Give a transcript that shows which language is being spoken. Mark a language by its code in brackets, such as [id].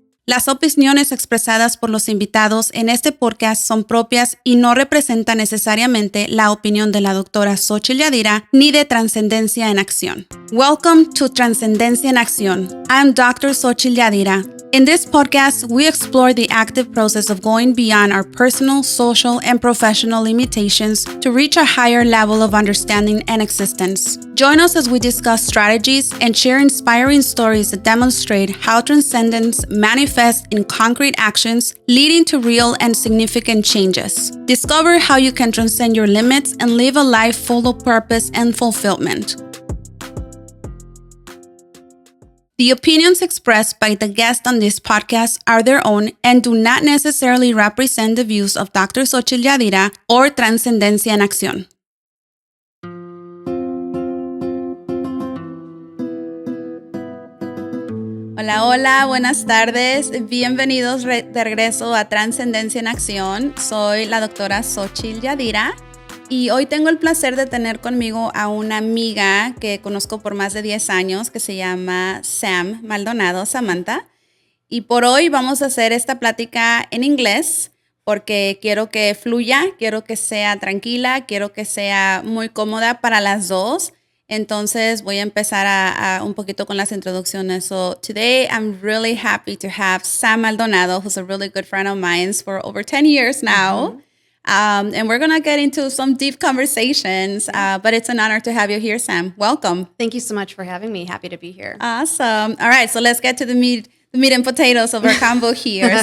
[es] Las opiniones expresadas por los invitados en este podcast son propias y no representan necesariamente la opinión de la doctora Xochitl Yadira ni de Trascendencia en Acción. [en] Welcome to Trascendencia en Acción. I'm Dr. Xochitl Yadira. In this podcast, we explore the active process of going beyond our personal, social, and professional limitations to reach a higher level of understanding and existence. Join us as we discuss strategies and share inspiring stories that demonstrate how transcendence manifests in concrete actions, leading to real and significant changes. Discover how you can transcend your limits and live a life full of purpose and fulfillment. The opinions expressed by the guests on this podcast are their own and do not necessarily represent the views of Dr. Xochitl Yadira or Trascendencia en Acción. [es] Hola, hola, buenas tardes. Bienvenidos de regreso a Trascendencia en Acción. Soy la doctora Xochitl Yadira. Y hoy tengo el placer de tener conmigo a una amiga que conozco por más de 10 años que se llama Sam Maldonado, Samantha. Y por hoy vamos a hacer esta plática en inglés porque quiero que fluya, quiero que sea tranquila, quiero que sea muy cómoda para las dos. Entonces voy a empezar a un poquito con las introducciones. [en] So today I'm really happy to have Sam Maldonado, who's a really good friend of mine for over 10 years now. Mm-hmm. And we're going to get into some deep conversations, but it's an honor to have you here, Sam. Welcome. Thank you so much for having me. Happy to be here. Awesome. All right, so let's get to the meat and potatoes of our combo here.